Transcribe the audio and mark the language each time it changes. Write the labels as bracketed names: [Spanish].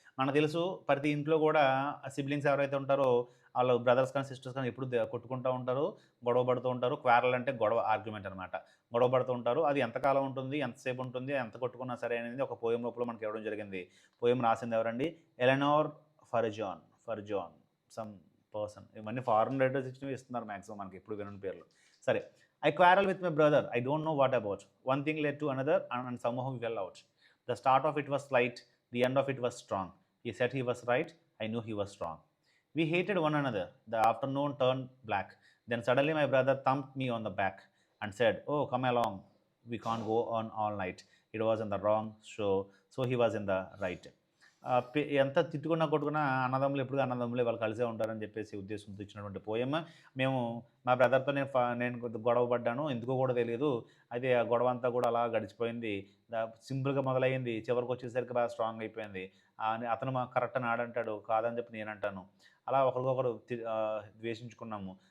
[Telugu] మనకు తెలుసు, ప్రతి ఇంట్లో కూడా సిబ్లింగ్స్ ఎవరైతే ఉంటారో వాళ్ళు బ్రదర్స్ కానీ సిస్టర్స్ కానీ ఎప్పుడు కొట్టుకుంటూ ఉంటారు, గొడవ పడుతూ ఉంటారు. క్వారల్ అంటే గొడవ, ఆర్గ్యుమెంట్ అనమాట. గొడవ పడుతూ ఉంటారు. అది ఎంతకాలం ఉంటుంది, ఎంతసేపు ఉంటుంది, ఎంత కొట్టుకున్నా సరే అనేది ఒక పోయం లోపల మనకి ఇవ్వడం జరిగింది. పోయం రాసింది ఎవరండి? ఎలెనోర్ ఫర్జాన్ సమ్ పర్సన్. ఇవన్నీ ఫారెన్ రైటర్స్ ఇస్తున్నారు మ్యాక్సిమం, మనకి ఎప్పుడు వినని పేర్లు. [English] సరే, I quarrel with my brother. I don't know what about. One thing led to another, and somehow we fell out. The start of it was slight, the end of it was strong. He said he was right, I knew he was wrong. We hated one another. The afternoon turned black. Then suddenly my brother thumped me on the back and said, "Oh, come along. We can't go on all night." It was in the wrong, so he was in the right. [Telugu] ఎంత తిట్టుకున్నా కొట్టుకున్నా అన్నదమ్ములు ఎప్పుడు అన్నదమ్ములే, వాళ్ళు కలిసే ఉంటారని చెప్పేసి ఉద్దేశంతో ఇచ్చినటువంటి poem. మేము మా బ్రదర్తో నేను గొడవ పడ్డాను, ఎందుకో కూడా తెలియదు. అయితే ఆ గొడవ అంతా కూడా అలా గడిచిపోయింది. సింపుల్గా మొదలైంది, చివరికి వచ్చేసరికి బాగా స్ట్రాంగ్ అయిపోయింది. అతను మా కరెక్ట్ అని ఆడంటాడు, కాదని చెప్పి నేను అంటాను. అలా ఒకరికొకరు ద్వేషించుకున్నాము.